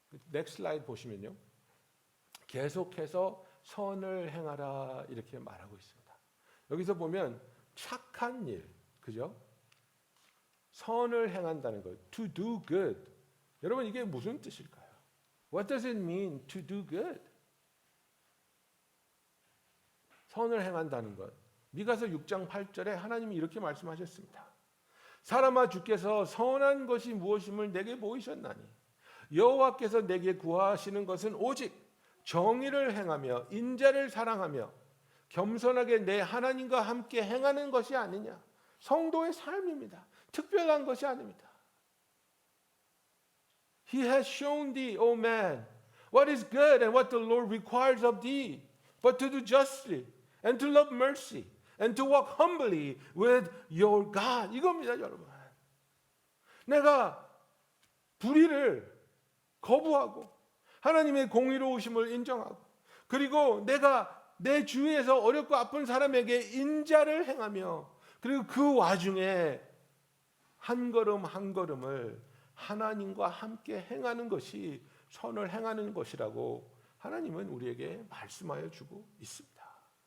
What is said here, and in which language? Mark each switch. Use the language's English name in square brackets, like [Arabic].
[Korean] 넥스트 슬라이드 보시면요, 계속해서 선을 행하라 이렇게 말하고 있습니다. 여기서 보면 착한 일, 그죠? 선을 행한다는 것, [English] to do good. [Korean] 여러분, 이게 무슨 뜻일까요? [English] What does it mean to do good? [Korean] 선을 행한다는 것. 미가서 6장 8절에 하나님이 이렇게 말씀하셨습니다. 사람아, 주께서 선한 것이 무엇임을 내게 보이셨나니 여호와께서 내게 구하시는 것은 오직 정의를 행하며 인자를 사랑하며 겸손하게 내 하나님과 함께 행하는 것이 아니냐. 성도의 삶입니다. 특별한 것이 아닙니다. [English] He has shown thee, O man, what is good and what the Lord requires of thee, but to do justly and to love mercy and to walk humbly with your God. [Korean] 이겁니다, 여러분. 내가 불의를 거부하고 하나님의 공의로우심을 인정하고, 그리고 내가 내 주위에서 어렵고 아픈 사람에게 인자를 행하며, 그리고 그 와중에 한 걸음 한 걸음을 하나님과 함께 행하는 것이 선을 행하는 것이라고 하나님은 우리에게 말씀하여 주고 있습니다.